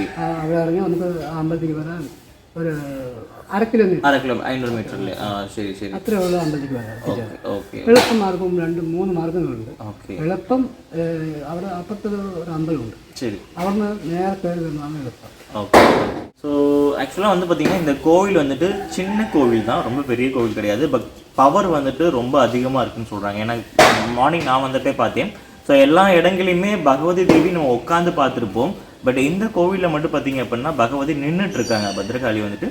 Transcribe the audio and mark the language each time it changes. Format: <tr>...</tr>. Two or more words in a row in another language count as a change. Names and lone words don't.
<ml>അവിടെ ഇറങ്ങി നമുക്ക് അമ്പലത്തേക്ക് വരാൻ ഒരു 1/2 കിലോമീറ്റർ, 500 മീറ്ററില്ലേ? ശരി ശരി. അത്രേ ഉള്ളൂ അമ്പലത്തേക്ക് വരാൻ. ഓക്കെ. എളുപ്പ മാർഗവും 2-3 മാർഗങ്ങളുണ്ട്. എളുപ്പം അവിടെ അപ്പുറത്ത് ഒരു അമ്പലമുണ്ട്. ശരി. അവിടുന്ന് നേരെ കയറി വരുന്നതാണ് എളുപ്പം.</ml> <ta>ஓகே.</ta> <en>so actually</en> <ta>வந்து பார்த்திங்கன்னா இந்த கோவில் வந்துட்டு சின்ன கோவில் தான், ரொம்ப பெரிய கோவில் கிடையாது.</ta> <en>but power</en> <ta>வந்துட்டு ரொம்ப அதிகமாக இருக்குன்னு சொல்கிறாங்க. ஏன்னா மார்னிங் நான் வந்துட்டே பார்த்தேன். ஸோ எல்லா இடங்களையுமே பகவதி தேவி நம்ம உட்காந்து பார்த்துருப்போம். பட் இந்த கோவிலில் மட்டும் பார்த்திங்க அப்படின்னா பகவதி நின்றுட்டுருக்காங்க, பத்ரகாளி வந்துட்டு.</ta>